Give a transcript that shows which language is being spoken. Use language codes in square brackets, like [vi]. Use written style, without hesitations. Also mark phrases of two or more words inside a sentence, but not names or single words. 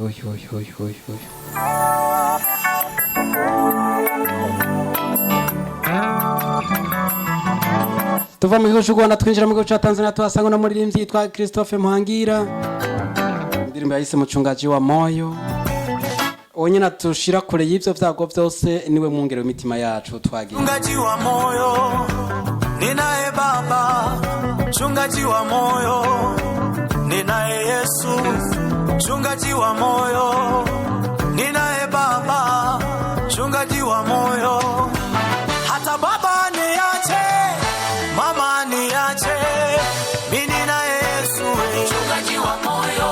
[rn] Tuva mu gihugu cy'u Rwanda twinjira mu gihugu ca Tanzania, tuhasanga no muririmbyi yitwa Christophe Muhangira. Indirimbo yahise Mchungaji wa Moyo. Onyina tushira kure y'ivyo vyago vyose niwe mwungere w'imitima yacu twagiye. [sw] Mchungaji wa moyo ninaye Baba, mchungaji wa moyo ninaye Yesu, mchungaji wa moyo ninaye Baba, mchungaji wa moyo. Hata baba niache, mama niache, mimi ninaye Yesu, mchungaji wa moyo.